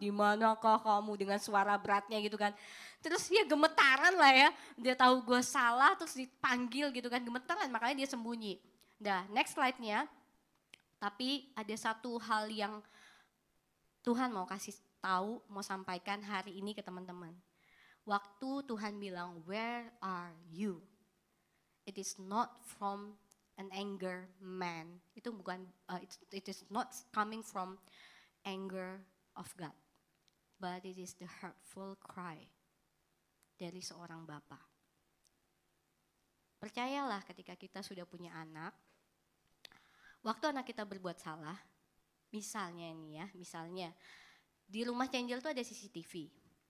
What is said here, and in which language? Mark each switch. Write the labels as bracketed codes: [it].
[id] Di manakah kamu, dengan suara beratnya gitu kan. Terus dia gemetaran lah ya. Dia tahu gue salah terus dipanggil gitu kan, gemetaran, makanya dia sembunyi. Nah, next slide-nya. Tapi ada satu hal yang Tuhan mau kasih tahu, mau sampaikan hari ini ke teman-teman. Waktu Tuhan bilang, [en] where are you? It is not from an anger man. [id] Itu bukan, [en] it is not coming from anger of God. But it is the hurtful cry [id] dari seorang bapa. Percayalah ketika kita sudah punya anak, waktu anak kita berbuat salah, misalnya ini ya, misalnya di rumah Angel tuh ada CCTV.